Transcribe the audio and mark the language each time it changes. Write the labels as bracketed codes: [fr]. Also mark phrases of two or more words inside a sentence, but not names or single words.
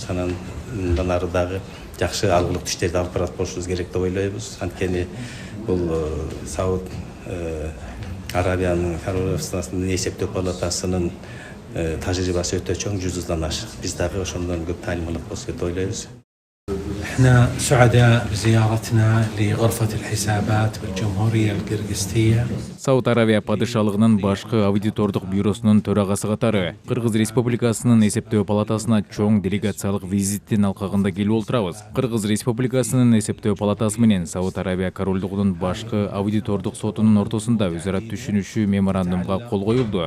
[ky] Анан мындан ары дагы жакшы алгылыктуу иштерди алып барат болушубуз керек деп ойлойбуз. Анткени бул Сауд Арабиянын королевствосунун эсептөө палатасынын тажрыйбасы өтө чоң, 100-дан ашык. Биз дагы ошондон көп таанымалыкпыз деп ойлойбуз. [ar] احنا سعداء بزيارتنا لغرفة الحسابات بالجمهورية القرغيزستية. [ky] Сауд Арабия падышалыгынын башкы аудитордук бюросунун төрагасы катары Кыргыз Республикасынын эсептөө палатасына чоң делегациялык визиттин алкагында келип олтурабыз. Кыргыз Республикасынын эсептөө палатасы менен Сауд Арабия корольдугунун башкы аудитордук сотунун ортосунда өз ара түшүнүшүү меморандумга кол коюлду.